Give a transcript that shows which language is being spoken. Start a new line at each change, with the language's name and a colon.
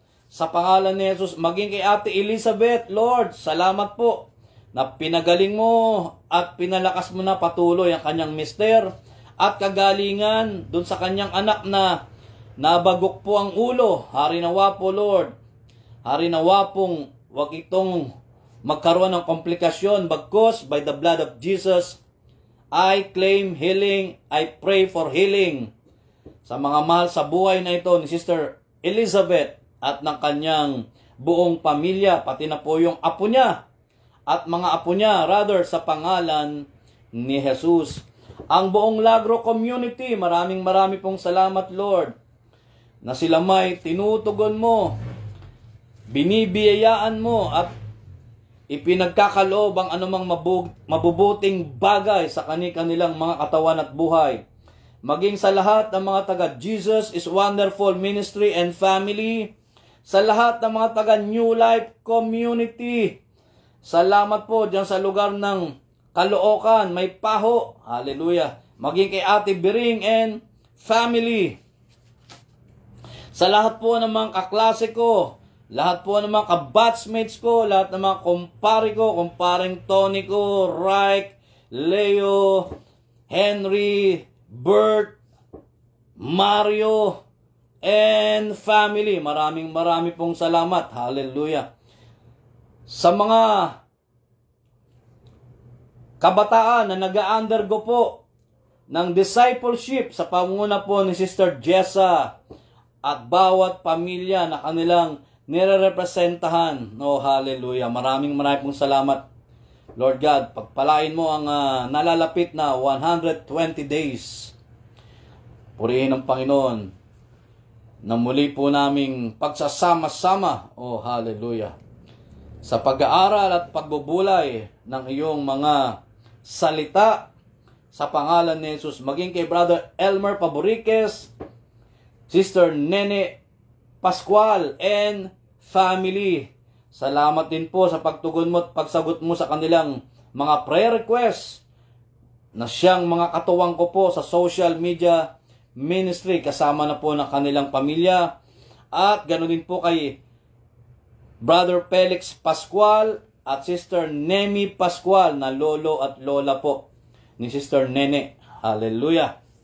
Filipino: Sa pangalan ni Jesus, maging kay Ate Elizabeth, Lord, salamat po na pinagaling mo at pinalakas mo na patuloy ang kanyang mister at kagalingan dun sa kanyang anak na nabagok po ang ulo. Hari nawa po, Lord. Hari nawa pong wag itong magkaroon ng komplikasyon.
English: Bagkus, by the blood of Jesus, I claim healing. I pray for healing
Filipino: sa mga mahal sa buhay na ito ni Sister Elizabeth at ng kanyang buong pamilya, pati na po yung apo niya at mga apo niya, rather, sa pangalan ni Jesus. Ang buong Lagro community, maraming pong salamat, Lord, na sila may tinutugon mo, binibiyayaan mo, at ipinagkakaloob ang anumang mabubuting bagay sa kanilang mga katawan at buhay. Maging sa lahat ng mga taga Jesus is Wonderful Ministry and Family, sa lahat ng mga taga New Life Community. Salamat po dyan sa lugar ng Caloocan, may Paho. Hallelujah. Maging kay Ate Biring and family. Sa lahat po ng mga kaklase ko, lahat po ng mga kabatchmates ko, lahat ng mga kumpare ko, kumparing Tony ko, Reich, Leo, Henry, Bert, Mario, and family. Maraming pong salamat. Hallelujah. Sa mga kabataan na nag-undergo po ng discipleship sa pangunguna po ni Sister Jessa at bawat pamilya na kanilang nire-representahan. Oh, hallelujah. Maraming pong salamat. Lord God, pagpalain mo ang nalalapit na 120 days. Purihin ng Panginoon na muli po naming pagsasama-sama. Oh, hallelujah. Sa pag-aaral at pagbubulay ng iyong mga salita sa pangalan ni Jesus. Maging kay Brother Elmer Paboriques, Sister Nene Pascual, and family. Salamat din po sa pagtugon mo at pagsagot mo sa kanilang mga prayer requests na siyang mga katuwang ko po sa social media ministry kasama na po ng kanilang pamilya. At ganoon din po kay Brother Felix Pascual at Sister Nemi Pascual na lolo at lola po ni Sister Nene. Hallelujah.